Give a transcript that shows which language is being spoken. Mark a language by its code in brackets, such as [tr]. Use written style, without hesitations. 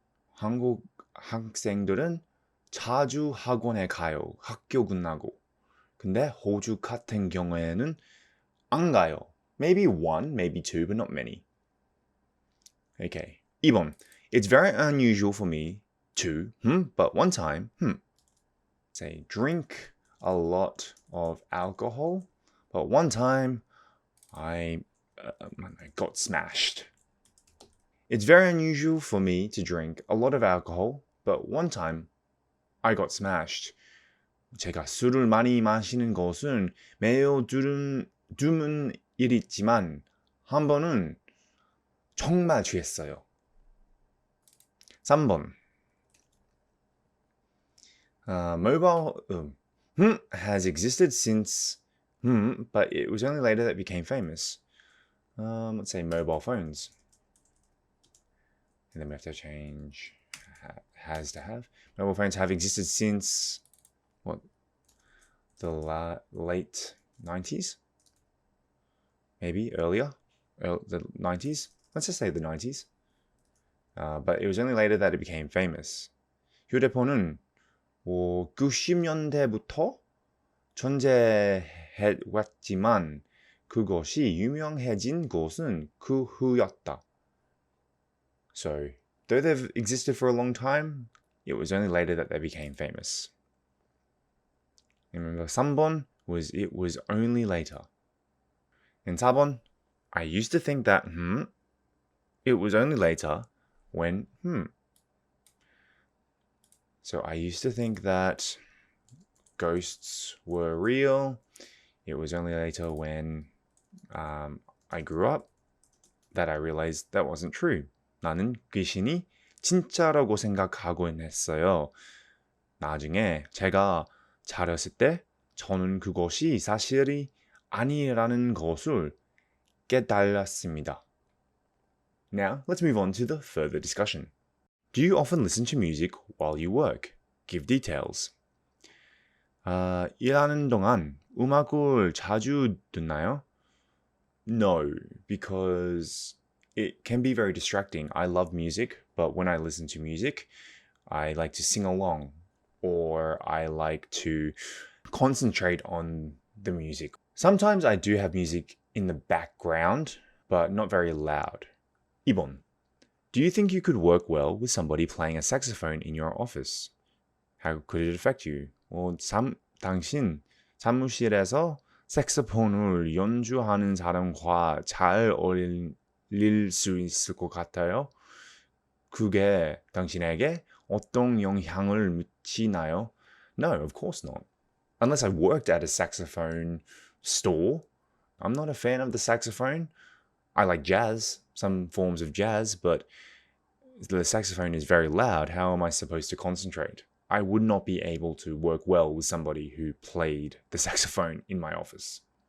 [ko] 한국 학생들은 자주 학원에 가요. 학교 끝나고. 근데 호주 같은 경우에는 안 가요. [en] Maybe one, maybe two, but not many. Okay. 2번. It's very unusual for me to, but one time, say, drink a lot of alcohol, but one time I got smashed. It's very unusual for me to drink a lot of alcohol, but one time I got smashed. [ko] 제가 술을 많이 마시는 것은 매우 드문 일이지만 한 번은 정말 취했어요. 3번. [en] Mobile has existed since, but it was only later that it became famous. Let's say mobile phones. And then we have to change has to have. Mobile phones have existed since, the late 90s? Maybe earlier? The 90s? Let's just say the 90s. But it was only later that it became famous. [ko] 휴대폰은 90년대부터 존재해왔지만 그것이 유명해진 것은 그 후였다. [en] So, though they've existed for a long time, it was only later that they became famous. And remember, 3번 it was only later. And 4번, I used to think that, it was only later when, So I used to think that ghosts were real. It was only later when I grew up that I realized that wasn't true. [ko] 나는 귀신이 진짜라고 생각하곤 했어요. 나중에 제가 자랐을 때 저는 그것이 사실이 아니라는 것을 깨달았습니다. [en] Now, let's move on to the further discussion. Do you often listen to music while you work? Give details. [ko] 일하는 동안 음악을 자주 듣나요? [en] No, because it can be very distracting. I love music, but when I listen to music, I like to sing along or I like to concentrate on the music. Sometimes I do have music in the background, but not very loud. [ko] 2번. [en] Do you think you could work well with somebody playing a saxophone in your office? How could it affect you? [ko] 당신 사무실에서 색소폰을 연주하는 사람과 잘 어울릴 수 있을 것 같아요? 그게 당신에게 어떤 영향을 미치나요? [en] No, of course not. Unless I worked at a saxophone store. I'm not a fan of the saxophone. I like jazz, some forms of jazz, but the saxophone is very loud. How am I supposed to concentrate? I would not be able to work well with somebody who played the saxophone in my office.